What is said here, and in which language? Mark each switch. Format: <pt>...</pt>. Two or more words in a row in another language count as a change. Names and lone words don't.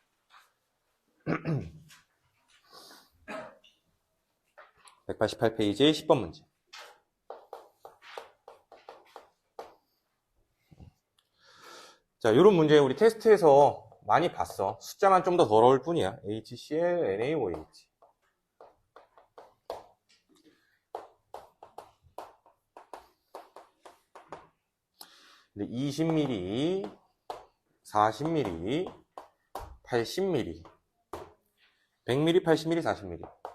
<ko>188페이지에 10번 문제. 자, 이런 문제 우리 테스트에서 많이 봤어. 숫자만 좀 더 더러울 뿐이야. HCl, NaOH. 근데 20ml, 40ml, 80ml, 100ml, 80ml, 40ml.</ko>